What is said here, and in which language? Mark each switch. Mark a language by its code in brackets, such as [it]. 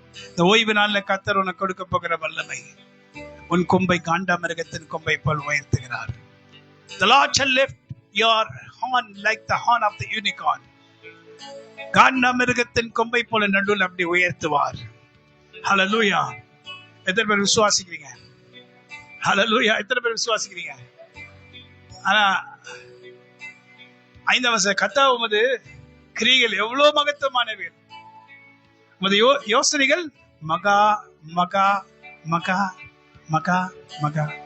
[ta] இந்த ஓய்வு நாள்ல கர்த்தர் உனக்கு கொடுக்க போகிற வல்லமை, உன் கொம்பை காண்டாமிருகத்தின் கொம்பை போல் உயர்த்துகிறார். [en] The Lord shall lift your horn like the horn of the unicorn. [ta] காண்டாமிருகத்தின் கொம்பை போல நடுவில் அப்படி உயர்த்துவார். ஹல்லேலூயா. எத்தனை பேர் விசுவாசிக்கிறீங்க? ஹல்லேலூயா. எத்தனை பேர் விசுவாசிக்கிறீங்க? ஆனா 5ஆம் வசனம், கர்த்தாவே உமது கிரியைகள் எவ்வளவு மகத்துவமானவை, உமது யோசனைகள் மகா மகா மகா மகா மகா.